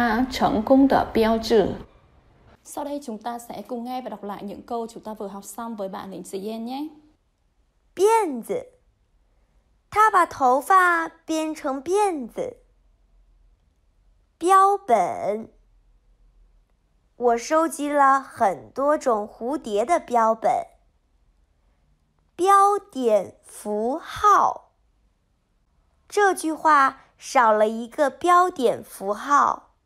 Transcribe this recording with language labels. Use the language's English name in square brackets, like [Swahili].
[Chinese] 这个作品是他成功的标志. [Vietnamese] Sau đây chúng ta sẽ cùng nghe và đọc lại những câu chúng ta vừa học xong với bạn Lý Dĩ Yên nhé. [Chinese] 辫子, 他把头发编成辫子. 标本, 我收集了很多种蝴蝶的标本。标点符号, 这句话少了一个标点符号。